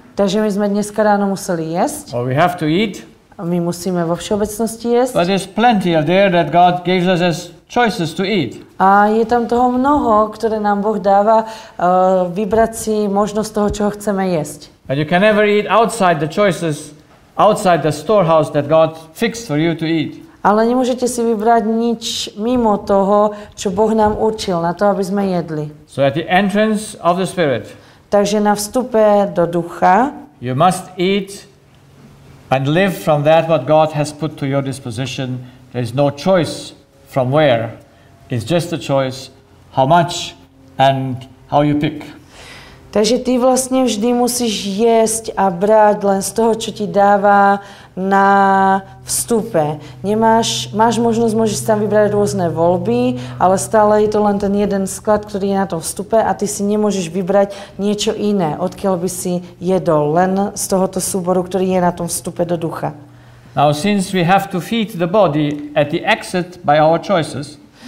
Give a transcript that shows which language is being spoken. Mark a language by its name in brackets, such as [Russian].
[Slovak] Takže my sme dneska ráno museli jesť. [English] or we have to eat, [Slovak] My musíme vo všeobecnosti jesť. [English] but there's plenty of there that God gives us as choices to eat. [Slovak] A je tam toho mnoho, ktoré nám Boh dáva vybrať si možnosť toho, čo chceme jesť. [English] But you can never eat outside the choices outside the storehouse that God fixed for you to eat. [Slovak] Ale nemôžete si vybrať nič mimo toho, čo Boh nám určil na to, aby sme jedli. [English] So at the entrance of the Spirit, [Slovak] Takže na vstupe do ducha [English] you must eat and live from that what God has put to your disposition. There is no choice from where. It's just a choice how much and how you pick. [Slovak] Takže ty vlastne vždy musíš jesť a brať len z toho, čo ti dáva na vstupe. Máš možnosť, môžeš tam vybrať rôzne voľby, ale stále je to len ten jeden sklad, ktorý je na tom vstupe a ty si nemôžeš vybrať niečo iné, odkiaľ by si jedol, len z tohoto súboru, ktorý je na tom vstupe do ducha. [English] Now, since we have to feed the body at the exit by our choices,